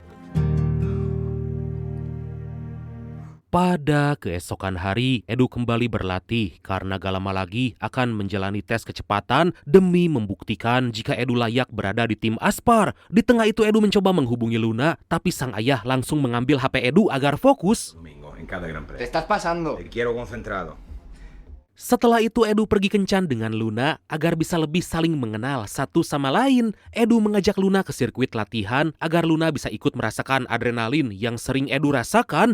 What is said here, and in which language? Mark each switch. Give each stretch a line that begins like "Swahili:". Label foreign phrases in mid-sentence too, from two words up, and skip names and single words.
Indonesian: Pada keesokan hari, Edu kembali berlatih karena gak lama lagi akan menjalani tes kecepatan demi membuktikan jika Edu layak berada di tim Aspar. Di tengah itu Edu mencoba menghubungi Luna, tapi sang ayah langsung mengambil HP Edu agar fokus.
Spanish: Domingo, en cada Gran Te Premio. estás pasando. Te quiero concentrado.
Indonesian: Setelah itu Edu pergi kencan dengan Luna agar bisa lebih saling mengenal satu sama lain. Edu mengajak Luna ke sirkuit latihan agar Luna bisa ikut merasakan adrenalin yang sering Edu rasakan.